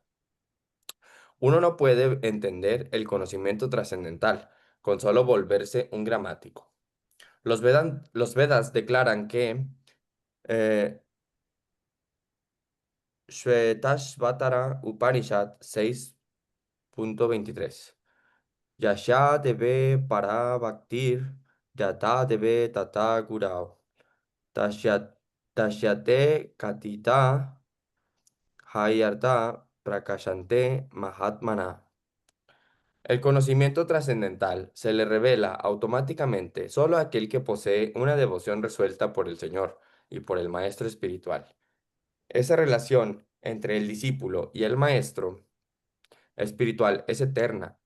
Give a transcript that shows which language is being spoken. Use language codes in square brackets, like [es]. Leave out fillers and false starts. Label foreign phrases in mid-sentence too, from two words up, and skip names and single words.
[es] Uno no puede entender el conocimiento trascendental con solo volverse un gramático. Los Vedas declaran que [sa] Shvetashvatara Upanishad 6.23 Yasha debe para bhaktir yata debe tata gurao tashyate katita hayarta prakashante mahatmana. [es] El conocimiento trascendental se le revela automáticamente solo a aquel que posee una devoción resuelta por el Señor y por el Maestro espiritual. Esa relación entre el discípulo y el Maestro espiritual es eterna.